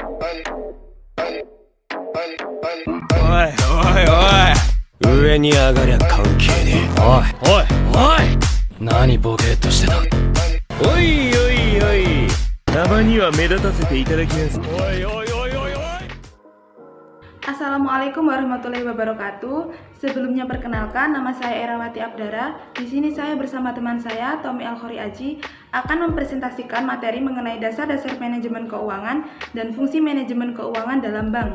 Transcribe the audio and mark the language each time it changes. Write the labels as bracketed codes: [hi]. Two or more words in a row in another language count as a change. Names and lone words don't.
[ja] おいおいおい、上に上がりゃ関係ねえ。おいおいおい、何ボケっとしてた。おいおいおい、たまには目立たせていただきます。おいおいおいおいおい。 [ar] السلام عليكم ورحمة الله وبركاته. [id] Sebelumnya perkenalkan, nama saya Erawati Abdara. Di sini saya bersama teman saya Tommy Alkhori Aji akan mempresentasikan materi mengenai dasar-dasar manajemen keuangan dan fungsi manajemen keuangan dalam bank.